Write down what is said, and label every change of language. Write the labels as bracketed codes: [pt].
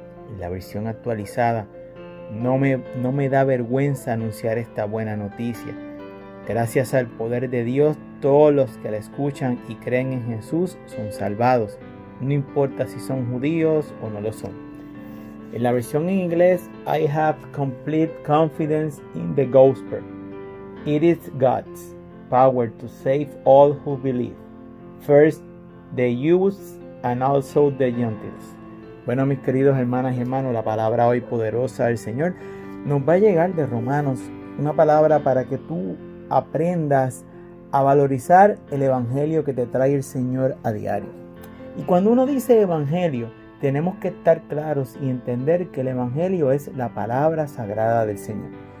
[es] En la versión actualizada, no me da vergüenza anunciar esta buena noticia. Gracias al poder de Dios, todos los que la escuchan y creen en Jesús son salvados, no importa si son judíos o no lo son. En la versión en inglés, [en] I have complete confidence in the gospel. It is God's power to save all who believe. First the Jews and also the Gentiles. [es] Bueno, mis queridos hermanas y hermanos, la palabra hoy poderosa del Señor nos va a llegar de Romanos. Una palabra para que tú aprendas a valorizar el evangelio que te trae el Señor a diario. Y cuando uno dice evangelio, tenemos que estar claros y entender que el evangelio es la palabra sagrada del Señor.